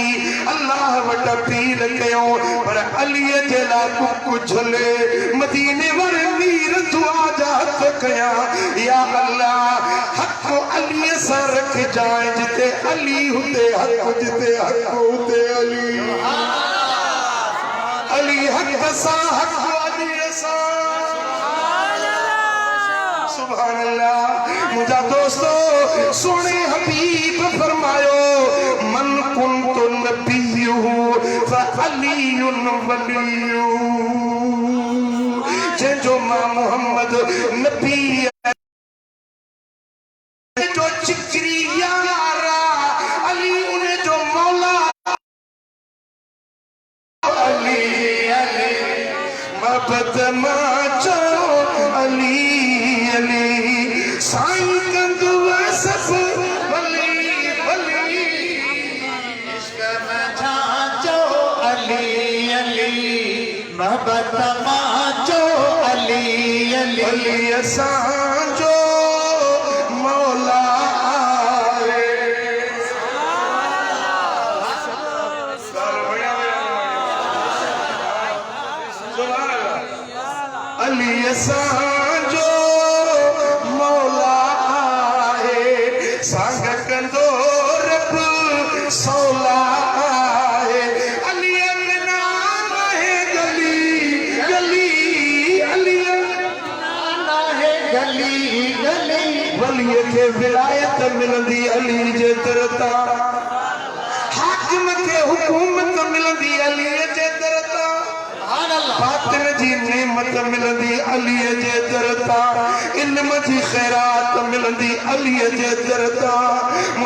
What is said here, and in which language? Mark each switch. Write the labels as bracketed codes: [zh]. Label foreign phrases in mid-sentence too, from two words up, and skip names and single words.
[sd] अल्लाह वटि अपील कयूं, पर अलीअ जे लाइ कुकु झले मदीने वारे वीर दुआ जा हथ कया, [ar] يا الله [sd] हक अलीअ सां रखजाए, जिते अली हुते हक, जिते हक हुते अली, अली हक सां हक अली सां, [ar] سبحان الله. [sd] मुझा दोस्तों सोने हबीब फरमायो, [ar] من كنت نبيه فعلي وليه, [sd] जो मां मोहम्मद नबी जो चिकरी यारा अली उन्हें जो मौला अली अली मोहब्बत माचो अली अली साईं कंदु सब वली वली, इश्क में झांचो अली अली मोहब्बत माचो अली अली, अली असांजो मौला आए। अली असांजो मौला आए, सांग कंदो रब सौला आए, अली के नाम है गली गली, अली है गली गली, वलीअ खे विलायत मिलंदी अली जे दर तां, हाकिम खे हुकूमत मिलंदी अली जे दर तां, बातिन जी नेमत मिलंदी अली जे दर तां, इल्म जी खैरात मिलंदी अली जे दर तां।